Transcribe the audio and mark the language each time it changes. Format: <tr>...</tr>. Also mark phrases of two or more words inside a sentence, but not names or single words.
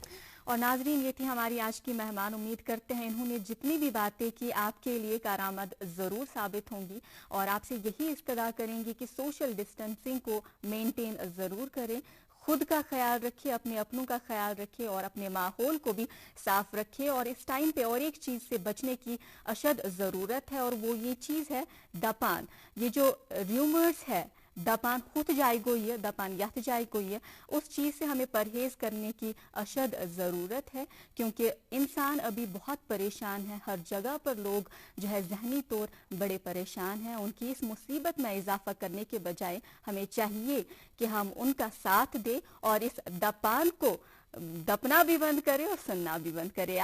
<ur>اور ناظرین، یہ تھی ہماری آج کی مہمان۔ امید کرتے ہیں انہوں نے جتنی بھی باتیں کی آپ کے لیے کارآمد ضرور ثابت ہوں گی، اور آپ سے یہی استدعا کریں گے کہ</ur> <en>social distancing</en> <ur>کو مینٹین ضرور کریں، خود کا خیال رکھیے، اپنے اپنوں کا خیال رکھیے اور اپنے ماحول کو بھی صاف رکھیے. اور اس ٹائم پہ اور ایک چیز سے بچنے کی اشد ضرورت ہے، اور وہ یہ چیز ہے دپان. یہ جو ریومرز ہے</ur> <ks>दपान खुद जाए गो</ks> <ur>ये दपान यथ जाए गो یہ اس چیز سے ہمیں پرہیز کرنے کی اشد ضرورت ہے، کیونکہ انسان ابھی بہت پریشان ہے. ہر جگہ پر لوگ جو ہے ذہنی طور بڑے پریشان ہیں. ان کی اس مصیبت میں اضافہ کرنے کے بجائے ہمیں چاہیے کہ ہم ان کا ساتھ دیں اور اس دپان کو دپنا بھی بند کریں اور سننا بھی بند کریں.</ur>